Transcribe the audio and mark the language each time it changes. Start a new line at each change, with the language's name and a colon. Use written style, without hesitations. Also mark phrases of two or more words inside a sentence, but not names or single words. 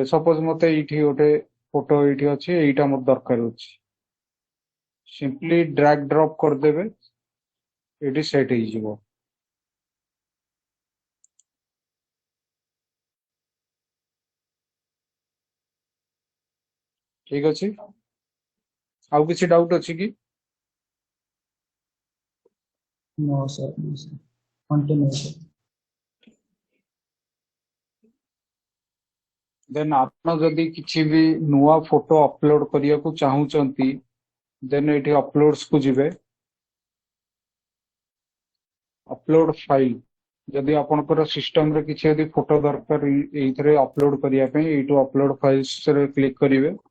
Odia: ସପୋଜ ମତେ ଏଇଠି ଗୋଟେ ଫଟୋ ଏଇଠି ଅଛି, ଏଇଟା ମତେ ଦରକାର ଅଛି,
English: simply drag drop
Odia: କରିଦେବେ, ଏଇଠି ସେଟ୍ ହେଇଯିବ। ଠିକ ଅଛି, ଆଉ କିଛି ଡାଉଟ୍ ଅଛି କି?
English: No sir, no sir. Continue sir.
Odia: ଦେନ୍ ଆପଣ ଯଦି କିଛି ବି ନୂଆ
English: photo upload
Odia: କରିବାକୁ ଚାହୁଁଛନ୍ତି ଦେନ୍ ଏଇଠି ଅପଲୋଡ୍ସ କୁ ଯିବେ,
English: upload file.
Odia: ଯଦି ଆପଣଙ୍କର ସିଷ୍ଟମରେ କିଛି ଯଦି ଫଟୋ ଦରକାର ଏଇଥିରେ ଅପଲୋଡ କରିବା ପାଇଁ, ଏଇଠୁ
English: upload files
Odia: ରେ କ୍ଲିକ କରିବେ।